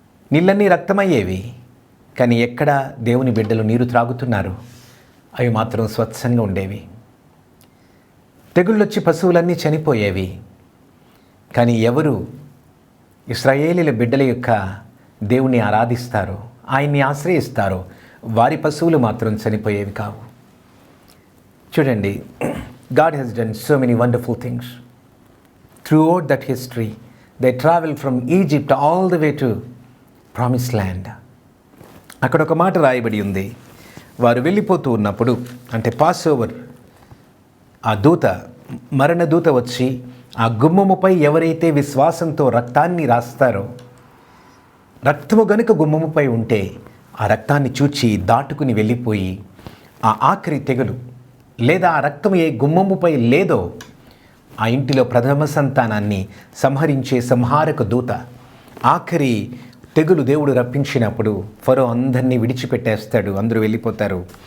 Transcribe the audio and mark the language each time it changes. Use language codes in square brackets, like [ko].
[te] నీళ్ళన్నీ రక్తమయ్యేవి, కానీ ఎక్కడ దేవుని బిడ్డలు నీరు త్రాగుతున్నారు అవి మాత్రం స్వచ్ఛంగా ఉండేవి. తెగుళ్ళొచ్చి పశువులన్నీ చనిపోయేవి, కానీ ఎవరు ఇశ్రాయేలీల బిడ్డల యొక్క దేవుని ఆరాధిస్తారో, ఆయన్ని ఆశ్రయిస్తారో వారి పశువులు మాత్రం చనిపోయేవి కావు. చూడండి, [en] God has done so many wonderful things. Throughout that history, they traveled from Egypt all the way to Promised Land. [te] అక్కడ ఒక మాట రాయబడి ఉంది. వారు వెళ్ళిపోతూ ఉన్నప్పుడు, అంటే పాస్ ఓవర్, ఆ దూత, మరణ దూత వచ్చి ఆ గుమ్మముపై ఎవరైతే విశ్వాసంతో రక్తాన్ని రాస్తారో, రక్తము గనుక గుమ్మముపై ఉంటే ఆ రక్తాన్ని చూచి దాటుకుని వెళ్ళిపోయి ఆ ఆఖరి తెగులు లేదా ఆ రక్తం ఏ గుమ్మముపై లేదో ఆ ఇంటిలో ప్రథమ సంతానాన్ని సంహరించే సంహారక దూత, ఆఖరి తెగులు దేవుడు రప్పించినప్పుడు ఫరో అందరినీ విడిచిపెట్టేస్తాడు, అందరూ వెళ్ళిపోతారు.